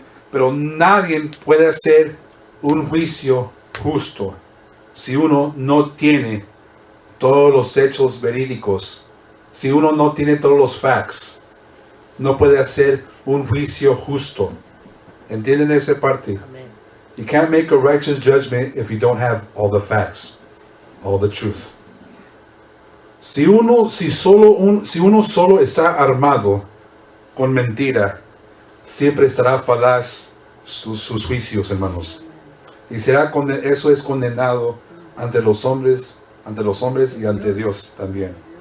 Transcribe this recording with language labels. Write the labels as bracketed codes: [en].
[es] Pero nadie puede hacer un juicio justo si uno no tiene todos los hechos verídicos, si uno no tiene todos los facts. No puede hacer un juicio justo. ¿Entienden esa parte? Amén. [en] You can't make a righteous judgment if you don't have all the facts, all the truth. [es] Si uno solo está armado con mentira, siempre estará falaz sus juicios, hermanos. Y eso es condenado ante los hombres y ante Dios también.